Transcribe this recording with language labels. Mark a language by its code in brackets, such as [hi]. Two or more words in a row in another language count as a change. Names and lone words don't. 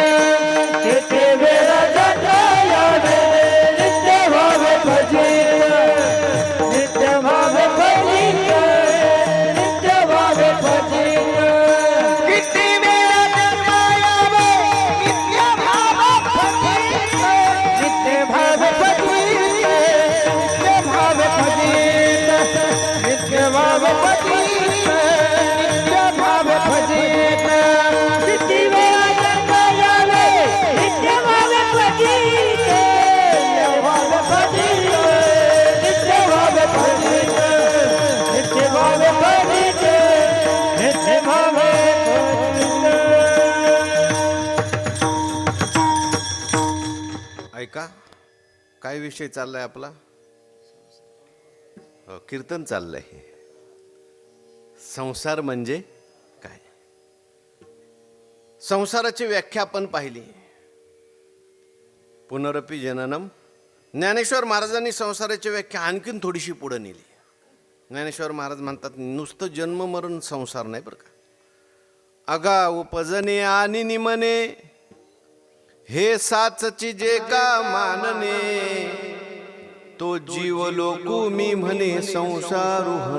[mr] किती वेळा जन्मा यावे नित्य भाव भजेत, नित्य भाव भजेत, नित्य भाव भजेत. किती वेळा जन्मा यावे नित्य भाव भजेत, नित्य भाव भजेत, नित्य भाव भजेत, नित्य भाव भजेत, नित्य भाव भजेत. किती वेळा जन्मा यावे नित्य भाव भजेत, नित्य भाव भजेत, नित्य भाव भजेत, नित्य भाव भजेत, नित्य भाव भजेत. ऐका, काय विषय चाललाय आपला? कीर्तन चाललंय. संसार म्हणजे काय? संसाराची व्याख्या आपण पाहिली. [sa] पुनरपि जननम. [mr] ज्ञानेश्वर महाराजांनी संसाराची व्याख्या आणखीन थोडीशी पुढे नेली. ज्ञानेश्वर महाराज म्हणतात, नुसतं जन्म मरण संसार नाही बरं का. अगा उपजने आणि निमने हे साचची जे का मानने, तो जीव लोकू मी म्हणे संसारुहन.